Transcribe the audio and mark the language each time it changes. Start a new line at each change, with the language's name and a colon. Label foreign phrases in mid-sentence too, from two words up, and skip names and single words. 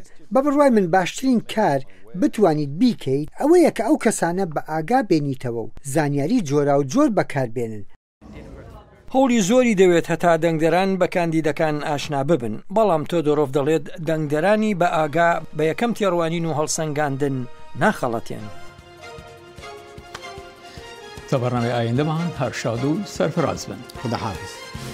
Central Kurdish: بە بڕوای من باشترین کار بتوانیت بیکەیت ئەوەیە کە ئەو کەسانە بە ئاگا بێنیتەوە و زانیاری جۆرا و جۆر بەکاربێنن. هەوڵی زۆری دەوێت هەتا دەنگدەران بە کاندیدەکان ئاشنا ببن بەڵام تۆدۆرۆف دەڵێت دەنگدەرانی بە ئاگا بە یەکەم تێڕوانین و هەڵسەنگاندن ناخەڵەتێن.
Persian: تا برنامه آینده من هر شاد و سرفراز بن. خدا حافظ.